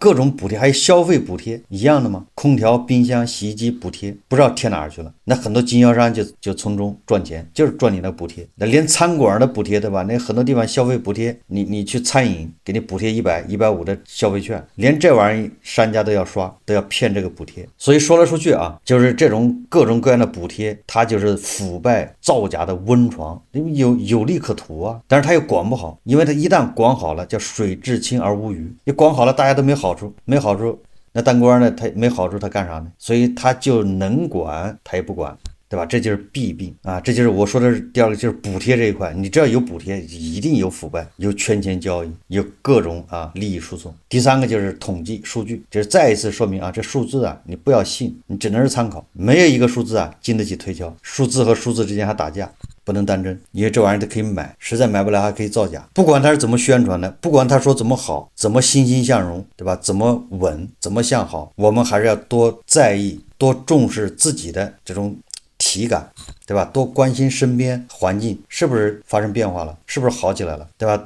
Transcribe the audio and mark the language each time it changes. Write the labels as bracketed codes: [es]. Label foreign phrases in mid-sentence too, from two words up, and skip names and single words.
[zh] 各種補貼，還有消費補貼一樣的嗎？空調、冰箱、洗衣機補貼不知道貼哪兒去了，那很多經銷商就從中賺錢，就是賺你那補貼。那連餐館的補貼，對吧？那很多地方消費補貼，你去餐飲給你補貼100、150的消費券，連這玩意兒商家都要刷，都要騙這個補貼。所以說來說去啊，就是這種各種各樣的補貼，它就是腐敗造假的溫床，有利可圖啊。但是它又管不好，因為它一旦管好了，叫水至清而無魚。你管好了，大家都沒好處，那當官呢，他沒好處，他幹啥呢？所以他就能管，他也不管，對吧？這就是弊病啊！這就是我說的第二個，就是補貼這一塊，你只要有補貼，一定有腐敗，有圈錢交易，有各種利益輸送。第三個就是統計數據，就是再一次說明啊，這數字啊，你不要信，你只能是參考，沒有一個數字啊經得起推敲，數字和數字之間還打架。不能當真，因為這玩意兒都可以買，實在買不來還可以造假。不管他是怎麼宣傳的，不管他說怎麼好，怎麼欣欣向榮，對吧？怎麼穩，怎麼向好，我們還是要多在意多重視自己的這種體感，对吧？多關心身邊環境是不是發生變化了，是不是好起來了，对吧？